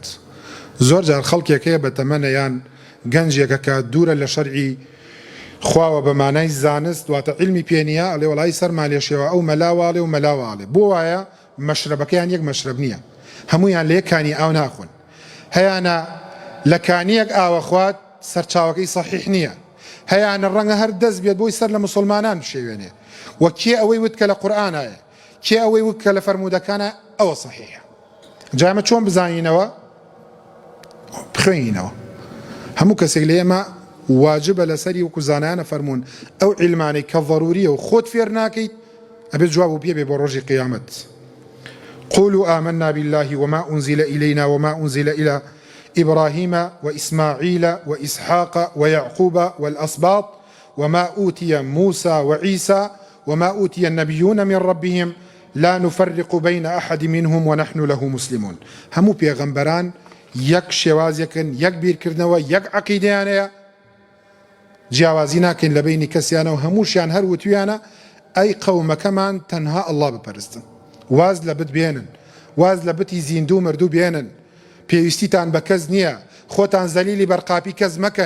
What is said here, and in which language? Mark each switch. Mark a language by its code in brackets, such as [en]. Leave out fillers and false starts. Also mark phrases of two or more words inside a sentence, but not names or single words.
[ckb] زۆر جار خەڵکێک هەیە بە تەمەنەیان گەنجێکەکە دوورە لە شەرعی خواوە بە مانای زانست واتە علمی پێنیە ئەڵێ وەڵای سەرمان لێشێوە ئەو مەلاواڵێ و مەلاواڵێ بۆ وایە مەشرەبەکەیان یەک مەشرب نییە، هەمویان لە یەکانی ئاو ناخۆن، هەیانە لە کانیەک ئاوە خوات سەرچاوەکەی سەحیح نییە، هەیانە ڕەنگە هەر دەست بێت بۆی سەر لە مسلمانان بشێوێنێ، وە کێ ئەوەی وت کە لە قورئانایە، کێ ئەوەی وت کە لە فەرموودەکانە ئەوە سەحیحە. جا ئێمە چۆن بزانینەوە؟ بخوێنینەوە. هەموو کەسێک لە ئێمە واجبە لەسەری وەکو زانایانە فەرموون ئەو عیلمانەی کە ضەروریە و خۆت فێر ناکەیت ئەبێت جواب و پێ بێ بۆ ڕۆژی قیامەت. [ar] قولوا آمنا بالله وما أنزل إلينا وما أنزل إلى إبراهيم وإسماعيل وإسحاق ويعقوب والأسباط وما أوتي موسى وعيسى وما أوتي النبيون من ربهم لا نفرق بين أحد منهم ونحن له مسلمون. [ckb] همو پیغمبران یەک شێوازێکن، یەک بیرکردنەوە، یەک عەقیدەیانەیە، جیاوازی ناکەین لە بینی کەسیانە و هەمووشیان هەر وتویانە ئەی قەومەکەمان تەنها ئەڵڵا بپەرستن، واز لە بت بێنن، واز لە بتی زیندوو مردوو بێنن، پێویستیتان بە کەس نییە، خۆتان زەلیلی بەرقاپی کەس مەکەن.